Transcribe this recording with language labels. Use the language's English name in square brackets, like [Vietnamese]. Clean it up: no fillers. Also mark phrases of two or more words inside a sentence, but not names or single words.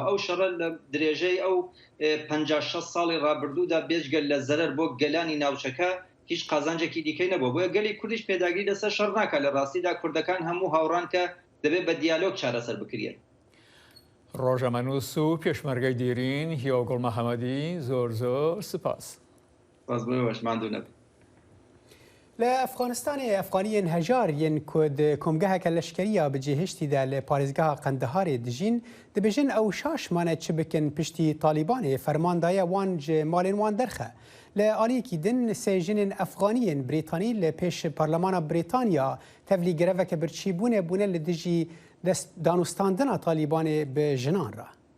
[Central Kurdish] ئەو شەڕە لە درێژەی ئەو 56 ساڵی ڕابردوودا بێژگەل لە زەرەر بۆ گەلانی ناوچەکە هیچ قازانجێکی دیکەی نەبووە بۆیە گەلی کوردیش پێداگیری لەسەر شەڕ ناکات لە ڕاستیدا کوردەکان هەموو هاوڕان کە دەبێت بە دیالۆگ چارەسەر بکرێت. ڕۆژەمەنووس و پێشمەرگەی دیرین هیواگوڵ مەحەمەدی زۆر سپاس. لە ئەفغانستانی [Kurdish] ئەفغانیên هەژار yên ku di komgeheke leşkeriya bi cêhiştî de li parêzgeha Qendeharê dijîn dibêjin ew şaşmane çi bikin piştî Talîbanê fermandaye wan ji malên wan derxe. Li aliyekî din sêjinên Efxaniyên Brîtanî li pêş Parlemana Brîtanya tevlî greveke birçîbûnê bûne li dijî danûstandina Talîbanê bi jinan re.